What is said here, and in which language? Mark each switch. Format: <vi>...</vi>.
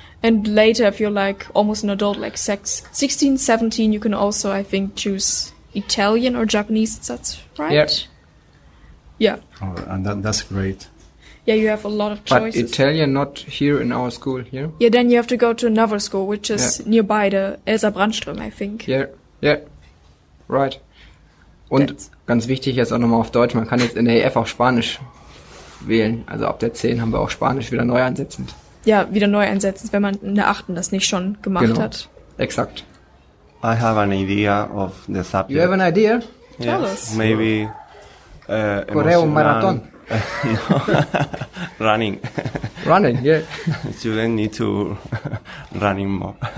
<en>And later, if you're like almost an adult, like 16, 17, you can also, I think, choose Italian or Japanese. That's right? Yeah. Oh, and that's great. Yeah, you have a lot of choices. But Italian not here in our school here? Yeah, then you have to go to another school, which is nearby, the Elsa Brandström, I think. Yeah, right.</en> <de>Und ganz wichtig jetzt auch nochmal auf Deutsch, man kann jetzt in der EF auch Spanisch wählen. Also ab der 10 haben wir auch Spanisch wieder neu einsetzend. Ja, wieder neu einsetzen, wenn man in der 8. das nicht schon gemacht hat. Exakt.</de> <en>I have an idea of the subject. You have an idea? Tell us. Maybe Correo marathon. Running. Running, yeah. Students need to run more.</en>